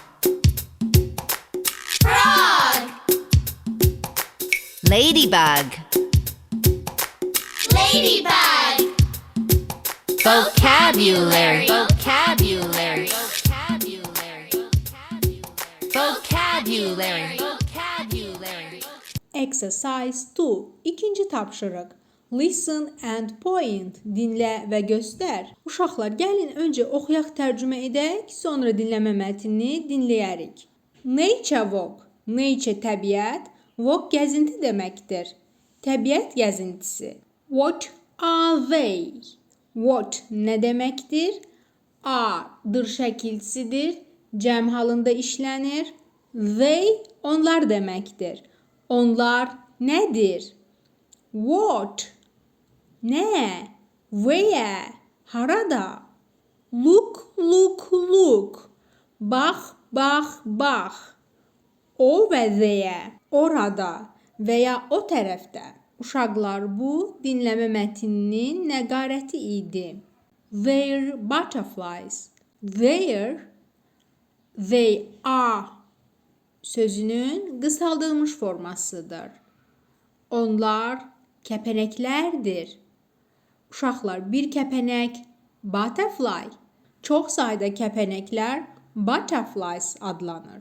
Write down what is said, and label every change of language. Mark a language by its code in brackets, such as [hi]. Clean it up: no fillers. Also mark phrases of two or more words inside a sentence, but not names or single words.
[en] Frog. Ladybug. Ladybug. Vocabulary. Vocabulary. Vocabulary. Vocabulary. Exercise 2. [az] İkinci tapşırıq. [en] Listen and point. [az] Dinlə və göstər. Uşaqlar, gəlin öncə oxuyaq, tərcümə edək, sonra dinləmə mətnini dinləyərik. [en] Nature walk. [az] Nature təbiət, walk gəzinti deməkdir. Təbiət gəzintisi. [en] What are they? [az] What nə deməkdir? Are-dır şəkilçisidir. Cəm halında işlənir. They onlar deməkdir. Onlar nədir? [en] What? [az] Nə? Where? Harada? [en] Look, look, look. [az] Bax, bax, bax. [en] Over there. [az] Orada və ya o tərəfdə. Uşaqlar, bu dinləmə mətninin nəqarəti idi. [en] They're butterflies. They are [az] sözünün qısaldılmış formasıdır. Onlar kəpənəklərdir. Uşaqlar, bir kəpənək butterfly. Çox sayda kəpənəklər butterflies adlanır.